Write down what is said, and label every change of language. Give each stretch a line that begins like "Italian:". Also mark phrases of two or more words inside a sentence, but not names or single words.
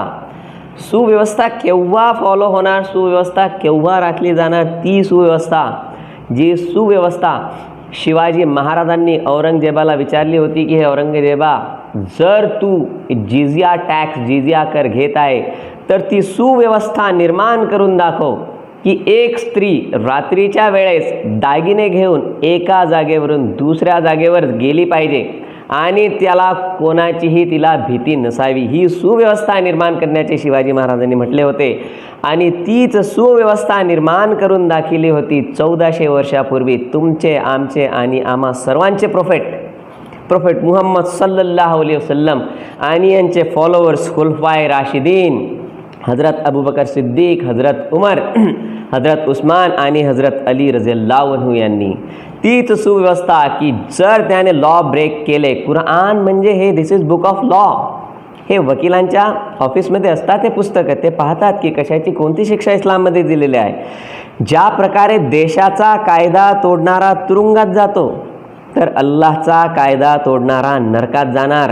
Marathi: सुव्यवस्था केव्हा फॉलो होणार, सुव्यवस्था केव्हा राखली जाणार, ती सुव्यवस्था, जी सुव्यवस्था शिवाजी महाराजांनी औरंगजेबाला विचारली होती की हे औरंगजेबा, जर तू जिजिया कर घेत आहे तर ती सुव्यवस्था निर्माण करून दाखव की एक स्त्री रात्रीच्या वेळेस दागिने घेऊन एका जागेवरून दुसऱ्या जागेवर गेली पाहिजे आणि त्याला कोणाचीही तिला भीती नसावी. ही सुव्यवस्था निर्माण करण्याचे शिवाजी महाराजांनी म्हटले होते. आणि तीच सुव्यवस्था निर्माण करून दाखवली होती 1400 वर्षापूर्वी तुमचे, आमचे आणि आम्हा सर्वांचे प्रोफेट मुहम्मद
Arabic: صلى الله عليه وسلم
Marathi: आणि यांचे फॉलोअर्स
Arabic: خلفاء راشدين,
Marathi: हजरत अबूबकर सिद्दीक, हजरत उमर, हजरत उस्मान आणि हजरत अली
Arabic: رضي الله عنه
Marathi: यांनी. तीच सुव्यवस्था की जर त्याने
English: law break
Marathi: केले, कुराण म्हणजे हे
English: This is book of law.
Marathi: हे वकिलांच्या ऑफिसमध्ये असतात ते पुस्तकं, ते पाहतात की कशाची कोणती शिक्षा इस्लाममध्ये दिलेली आहे. ज्या प्रकारे देशाचा कायदा तोडणारा तुरुंगात जातो, तर अल्लाहचा कायदा तोडणारा नरकात जाणार.